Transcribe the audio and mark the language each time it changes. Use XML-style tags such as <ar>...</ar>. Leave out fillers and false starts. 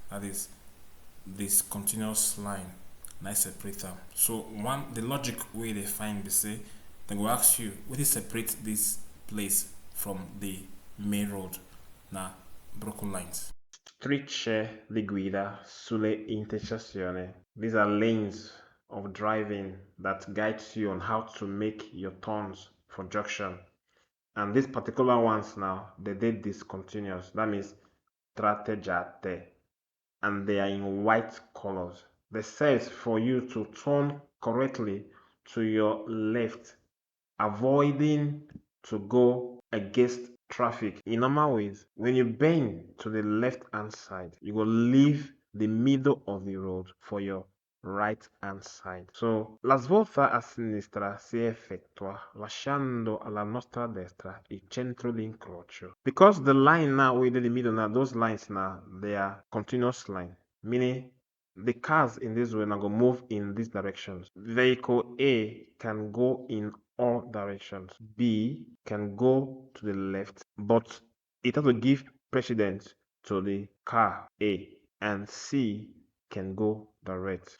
<en>That is this continuous line nice separator. So one the logic way they find they say they go ask you what is separate this place from the main road now broken lines.</en> <it>Strisce di guida sulle intersezioni.</it> <en>These are lanes of driving that guides you on how to make your turns for junction. And these particular ones now, they did discontinuous. That means tratteggiate. And they are in white colors. They says for you to turn correctly to your left, avoiding to go against traffic. In normal ways, when you bend to the left hand side, you will leave the middle of the road for your right hand side.</en> <it>So la svolta a sinistra si effettua lasciando alla nostra destra il centro di incrocio.</it> <en>Because the line now within the middle now, those lines now, they are continuous line, meaning the cars in this way now go move in these directions. Vehicle A can go in all directions. B can go to the left, but it has to give precedence to the car A, and C can go direct.</en>